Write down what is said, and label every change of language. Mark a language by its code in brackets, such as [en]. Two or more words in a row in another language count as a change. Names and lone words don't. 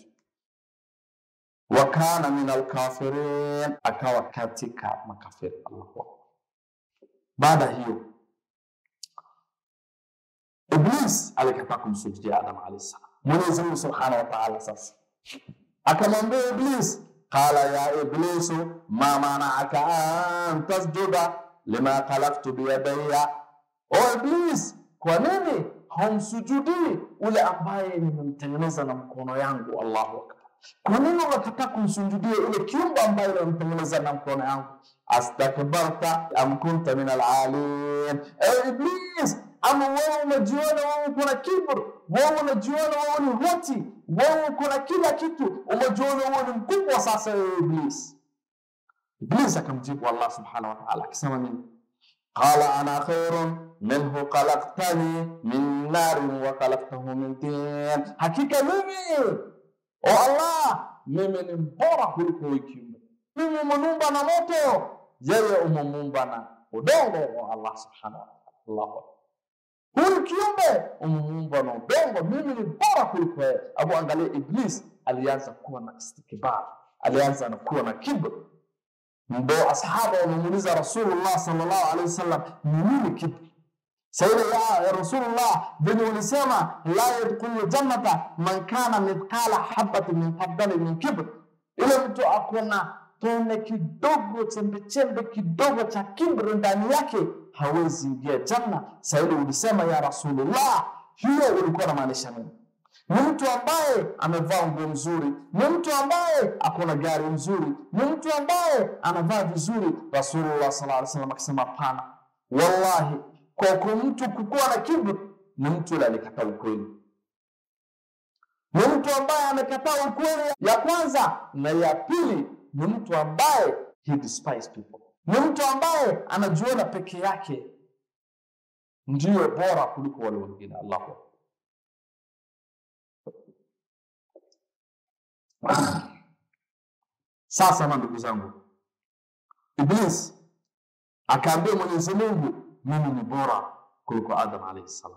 [ar] وكان من الكافرين, [sw] akawa katika makafiri. [ar] الله أكبر. [sw] Baada hiyo Iblis alikataa kumsujudia Adam [ar] عليه السلام. [sw] Mwenyezi Mungu [ar] سبحانه وتعالى [sw] sasa akamwambia Iblis, [ar] قال يا إبليس ما منعك أن تسجد لما خلقت بيدي. [sw] O Iblis, kwa nini humsujudi ule ambaye nimemtengeneza na mkono yangu? [ar] الله أكبر. [sw] Kwa nini unakataa kumsujudia ile kiumbe ambaye nimemtengeneza na mkono yangu? [ar] أستكبرت أم كنت من العالين. [sw] Iblis, ama wewe unajiona wewe kuna kiburi, wewe unajiona wewe ni hoti, wewe kuna kila kitu, unajiona wewe ni mkubwa sasa Iblis. Iblis akamjibu Allah [ar] سبحانه وتعالى [sw] akisema nini? [ar] قال أنا خير منه خلقتني من نار وخلقته من طين. [sw] Hakika mimi, o Allah, mimi ni bora kuliko kiumbe. Mimi umeumba na moto, yeye umeumba na udongo. [ar] O الله سبحانه وتعالى. الله أكبر. [sw] Huyu kiumbe umeumba na udongo, mimi ni bora kuliko yeye. Abu, angalia Iblis alianza kuwa na istikbar, alianza kuwa na kiburi. Ndio ashabu wanamuuliza Rasulullah [ar] صلى الله عليه وسلم, [sw] nini kiburi? [ar] سيدنا يا رسول الله, [sw] vile ulisema [ar] لا يدخل الجنة من كان مثقال حبة من خردل من كبر, [sw] ile mtu akona tone kidogo, chembe kidogo cha kibri ndani yake hawezi ingia janna. Sayyidina ulisema [ar] يا رسول الله, [sw] hiyo ulikuwa unamaanisha nini? Ni mtu ambaye amevaa nguo nzuri, ni mtu ambaye akona gari nzuri, ni mtu ambaye anavaa vizuri. Rasulullah [ar] صلى الله عليه وسلم [sw] akisema hapana, wallahi, kwa mtu kukuwa na kiburi ni mtu yule alikataa ukweli. Ni mtu ambaye amekataa ukweli ya kwanza, na ya pili ni mtu ambaye [en] he despises people. [sw] Ni mtu ambaye anajiona peke yake ndiyo bora kuliko wale wengine. Allahu Sasa na ndugu zangu, Iblis akaambia Mwenyezi Mungu, mimi ni bora kuliko Adam [ar] عليه السلام.